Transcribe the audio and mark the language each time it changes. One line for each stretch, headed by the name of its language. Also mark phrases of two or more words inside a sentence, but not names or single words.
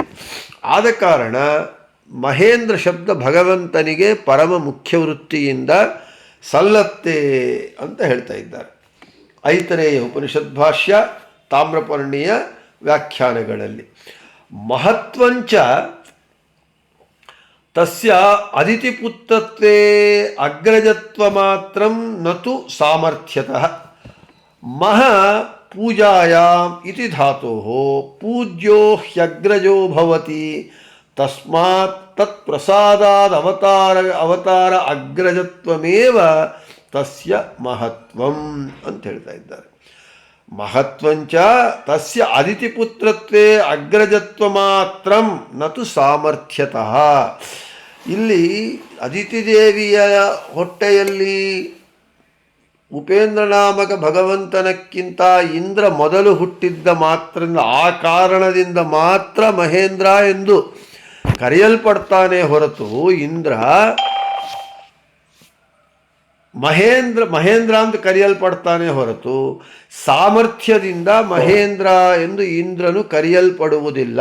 Kannada: ಆದ ಕಾರಣ ಮಹೇಂದ್ರ ಶಬ್ದ ಭಗವಂತನಿಗೆ ಪರಮ ಮುಖ್ಯ ವೃತ್ತಿಯಿಂದ ಸಲ್ಲತ್ತೆ ಅಂತ ಹೇಳ್ತಾ ಇದ್ದಾರೆ. ಐತರೇಯ ಉಪನಿಷತ್ ಭಾಷ್ಯ, ತಾಮ್ರಪರ್ಣಿಯ ವ್ಯಾಖ್ಯಾನಗಳಲ್ಲಿ
Sanskrit: ಮಹತ್ವಂಚ ತಸ್ಯ ಅದಿತಿಪುತ್ರತ್ವೇ ಅಗ್ರಜತ್ವ ಮಾತ್ರಂ ನತು ಸಾಮರ್ಥ್ಯತಃ ಮಹ ಪೂಜಾಯಾಮ್ ಇತಿ ಧಾತೋಃ ಪೂಜ್ಯೋ ಹ್ಯಗ್ರಜೋ ಭವತಿ ತಸ್ಮಾತ್ ತತ್ ಪ್ರಸಾದಾದ್ ಅವತಾರ ಅಗ್ರಜತ್ವಮೇವ ತಸ್ಯ ಮಹತ್ವಂ
Kannada: ಅಂತ ಹೇಳ್ತಾ ಇದ್ದಾರೆ.
Sanskrit: ಮಹತ್ವಂಚ ತಸ್ಯ ಅದಿತಿಪುತ್ರತ್ವೇ ಅಗ್ರಜತ್ವ ಮಾತ್ರಂ ನತು ಸಾಮರ್ಥ್ಯತಃ.
Kannada: ಇಲ್ಲಿ ಅದಿತಿ ದೇವಿಯ ಹೊಟ್ಟೆಯಲ್ಲಿ ಉಪೇಂದ್ರ ನಾಮಕ ಭಗವಂತನಕ್ಕಿಂತ ಇಂದ್ರ ಮೊದಲು ಹುಟ್ಟಿದ್ದ ಮಾತ್ರ, ಆ ಕಾರಣದಿಂದ ಮಾತ್ರ ಮಹೇಂದ್ರ ಎಂದು ಕರೆಯಲ್ಪಡ್ತಾನೆ ಹೊರತು ಇಂದ್ರ ಮಹೇಂದ್ರ ಅಂತ ಕರೆಯಲ್ಪಡ್ತಾನೆ ಹೊರತು ಸಾಮರ್ಥ್ಯದಿಂದ ಮಹೇಂದ್ರ ಎಂದು ಇಂದ್ರನು ಕರೆಯಲ್ಪಡುವುದಿಲ್ಲ.